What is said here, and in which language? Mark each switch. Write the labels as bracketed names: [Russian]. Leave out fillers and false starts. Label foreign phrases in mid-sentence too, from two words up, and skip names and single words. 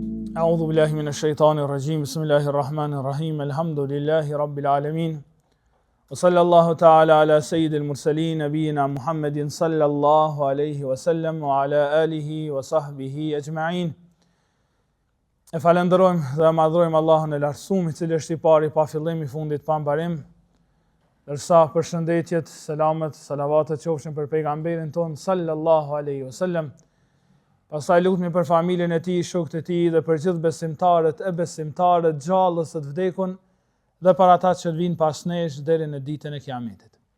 [Arabic] أعوذ بالله من الشيطان الرجيم بسم الله الرحمن الرحيم الحمد لله رب العالمين وصلى الله تعالى على سيد المرسلين نبينا محمد صلى الله عليه وسلم وعلى آله وصحبه أجمعين. [Albanian] E falenderojmë dhe madhrojmë Allahun e lartësuar, i cili është i pari pa fillim, i fundit pa mbarim. Dërsa përshëndetjet, selamet, salavatet qofshin për pejgamberin ton [Arabic] صلى الله عليه وسلم. [Albanian] Pastaj lutemi për familjen e tij, shokët e tij dhe për gjithë besimtarët e besimtarët, gjallës të vdekun dhe për ata që vinë pas nesh deri në ditën e Kiametit.